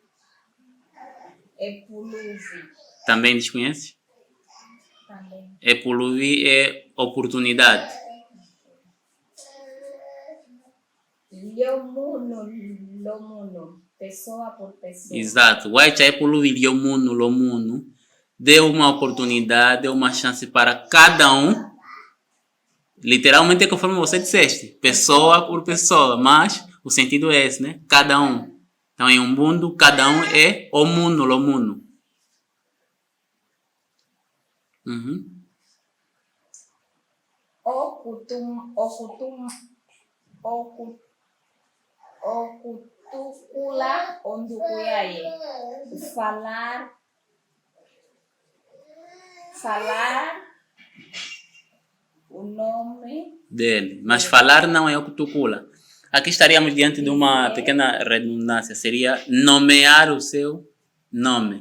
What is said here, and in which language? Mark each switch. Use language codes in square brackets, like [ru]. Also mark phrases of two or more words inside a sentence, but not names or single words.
[umb] Epuluvi. [pt] Também desconheces? Também. Epuluvi é oportunidade. [umb] Lomuno. [pt] Pessoa por pessoa. Exato. [umb] Waecha epuluvi liomuno lomuno. [pt] Deu uma oportunidade, deu uma chance para cada um. Literalmente é conforme você disseste. Pessoa por pessoa. Mas o sentido é esse, né? Cada um. Então, em um mundo, cada um é [umb] omuno lomuno. Okutukula ondukuyaye. [pt] Falar o nome dele. Mas falar não é o kutukula. Aqui estaríamos diante de uma pequena redundância. Seria nomear o seu nome.